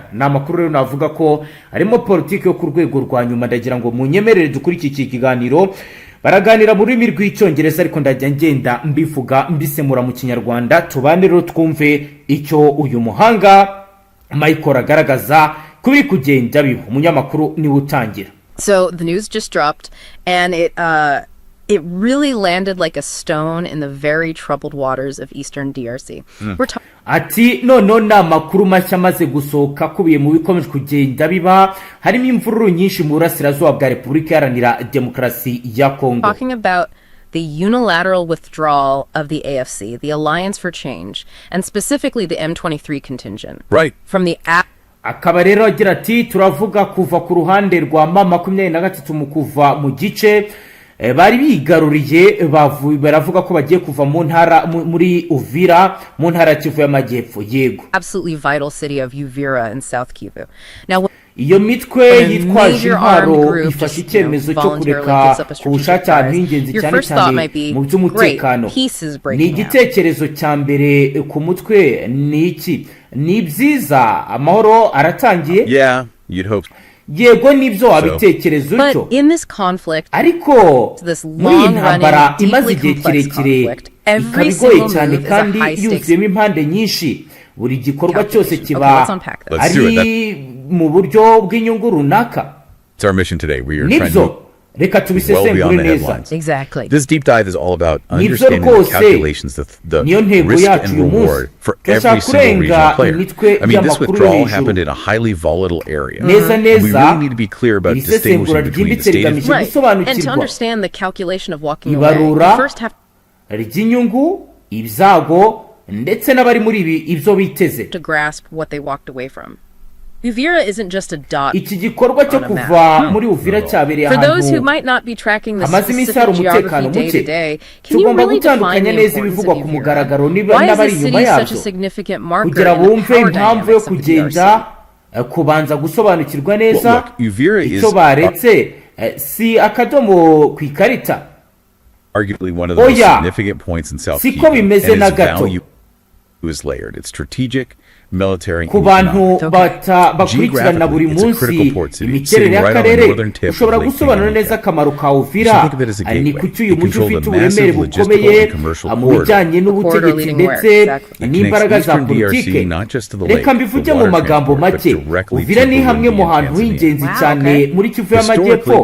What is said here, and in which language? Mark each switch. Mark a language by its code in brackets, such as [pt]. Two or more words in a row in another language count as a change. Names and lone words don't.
[rw] Na amakuru rero navuga ko harimo politike yo ku rwego rwa nyuma. Ndagira ngo munyemerere dukurikire iki kiganiro. Baraganira muri rurimi rw'icyongereza ariko ndajya ngenda mbivuga mbisemura mu kinyarwanda. Tubane rero twumve icyo uyu muhanga Michael agaragaza kuri kugenda biho. Umunyamakuru ni utangira. [en] So the news just dropped and it really landed like a stone in the very troubled waters of eastern DRC. [rw] Ati na makuru mashya maze gusohoka kubiye mu bikomeje kugenda biba harimo imvururu nyinshi mu burasirazuba bwa Repubulika Iharanira Demokarasi ya Congo. [en] Talking about the unilateral withdrawal of the AFC, the Alliance for Change, and specifically the M23 contingent. Right. From the [rw] akaba rero agira ati turavuga kuva ku ruhande rwa mama 23 mu kuva mu gice bari bigaruriye baravuga ko bagiye kuva mu ntara muri Uvira mu ntara Kivu y'Amajyepfo. Yego, [en] absolutely vital city of Uvira in South Kivu. Now [rw] iyo mitwe yitwaje intwaro ifashe icyemezo cyo kureka ku bushake ingenzi cyane cyane mu by'umutekano. Ni igitekerezo cya mbere ku mutwe ni iki? Ni byiza amahoro aratangiye. [en] Yeah, you'd hope. [rw] Yego nibyo abitekerezo cyo. Ariko muri intambara imaze igihe kirekire ikabigoye cyane kandi yuzuyemo impande nyinshi. Buri gikorwa cyose kiba ari mu buryo bw'inyungu runaka. [en] It's our mission today. We are trying to [rw] reka tubisesengure neza. [en] Exactly. This deep dive is all about understanding the calculations, the risk and reward for every single regional player. I mean, this withdrawal happened in a highly volatile area. We really need to be clear about distinguishing between the stated... Right. And to understand the calculation of walking away, you first have to grasp what they walked away from. Uvira isn't just a dot on a map. For those who might not be tracking the specific geography day to day, can you really define the importance of Uvira? Why is this city such a significant marker in the power dynamics of the DRC? [rw] Kubanza gusobanukirwa neza icyo baretse si akadomo ku ikarita. [en] Arguably one of the most significant points in South Kivu, and its value is layered. It's strategic, [rw] ku bantu bakurikirana buri munsi imiterere y'akarere ushobora gusobanura neza akamaro ka Uvira ni kuki uyu mujyi ufite uburemere bukomeye mu bijyanye n'ubutegetsi ndetse n'imbaraga za politike. Reka mbivuge mu magambo make, Uvira ni hamwe mu hantu h'ingenzi cyane muri Kivu y'Amajyepfo.